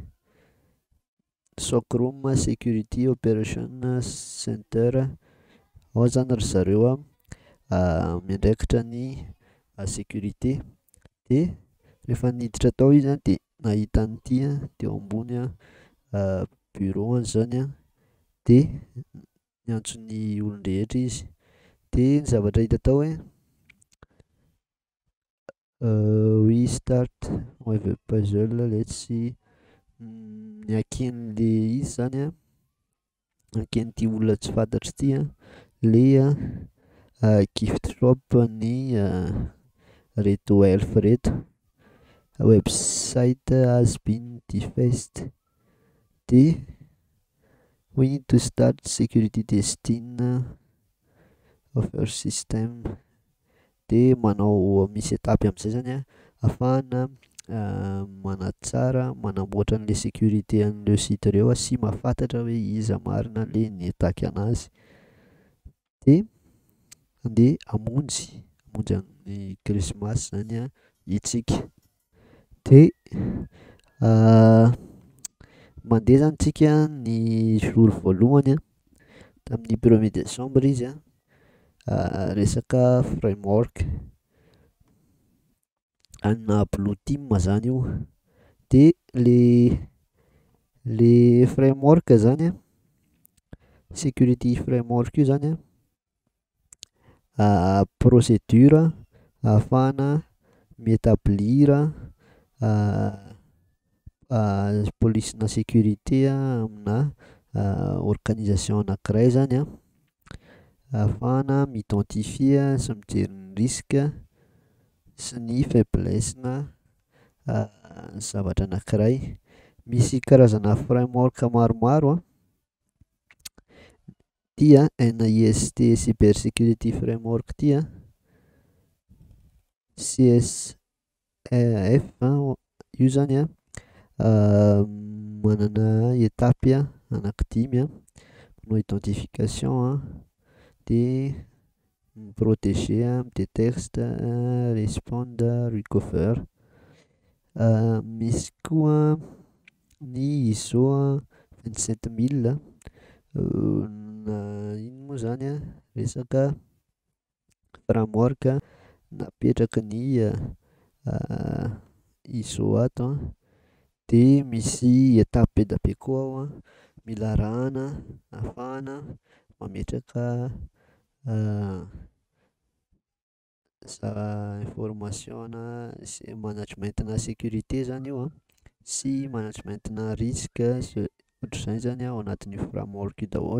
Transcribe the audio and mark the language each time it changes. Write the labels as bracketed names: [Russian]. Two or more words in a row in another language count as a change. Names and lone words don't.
[English] SOC Room Security Operation Center, [Malagasy] ao zany ry zareo miandraikitra ny sécurité, de rehefa niditra tao izy de nahita an'ity teo ambony bureau zany de niantso ny olon-drehetra izy, de ny zavatra hita tao [English] we start with a puzzle, let's see, [Malagasy] ny aken'le izy zany aken'ity olona tsy fantatry ity le [English] gift shop [Malagasy] ny reto elf reto, [English] website has been defaced, de we need to start security testing of your system, [Malagasy] de manao misy étape am'izay zany ahafahana manatsara, manamboatra an'le sécurité an'ireo site ireo sy mahafantatra hoe iza marina le ni-attaque anazy. De andeha hamonjy ny krismasy zany isika. De mandeha zany tsika ny jour voalohany tamin'ny [French] 1er décembre [Malagasy] izy resaka framework ana [English] Blue Team [Malagasy] zany io. De le framework zany [English] security framework [Malagasy] io zany procédure ahafahana mi-établir polisina sécurité amina organisation anankiray zany ahafahana mi-identifier sy mijery ny risque sy ny faiblesse-na zavatra anankiray. Misy karazana framework maromaro dia NIST [English] cyber security framework [Malagasy] ty CSF io zany manana étape anankidimy manao identification de [French] protéger, détecte, [English] respond, recover. [Malagasy] Misy koa ny ISO 27000 na ino moa zany resaka framework napetraky ny ISO ato de misy étape be da be koa ao mila arahana ahafahana mametraka [English] information management- [Malagasy] na sécurité zany io sy management-na risque sy ohatr'izay zany ao anatin'io framework io daholo.